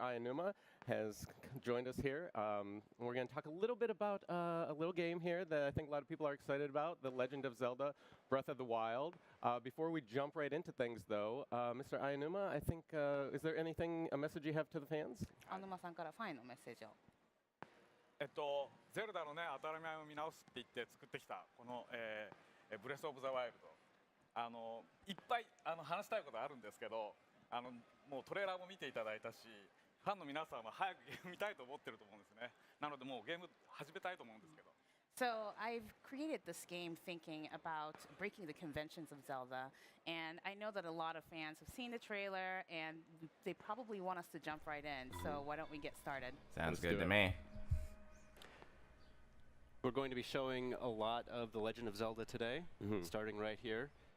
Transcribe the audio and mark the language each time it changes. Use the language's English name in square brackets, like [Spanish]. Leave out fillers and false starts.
[English] Ayanuma, has joined us here. We're going to talk a little bit about a little game here that I think a lot of people are excited about, The Legend of Zelda, Breath of the Wild. Before we jump right into things though, Mr. Ayanuma, I think, is there anything, a message you have to the fans? [Japanese] アヌマさんからファンへのメッセージを。ゼルダのね、当たり前を見直すって言って作ってきたこの、ブレスオブザワイルド、いっぱい話したいことあるんですけど、もうトレーラーも見ていただいたし、ファンの皆さんは早くゲーム見たいと思ってると思うんですね。なのでもうゲーム始めたいと思うんですけど。 [English] So I've created this game thinking about breaking the conventions of Zelda, and I know that a lot of fans have seen the trailer, and they probably want us to jump right in. So why don't we get started? sounds Let's do it. me. We're going to be showing a lot of The Legend of Zelda today, starting right here.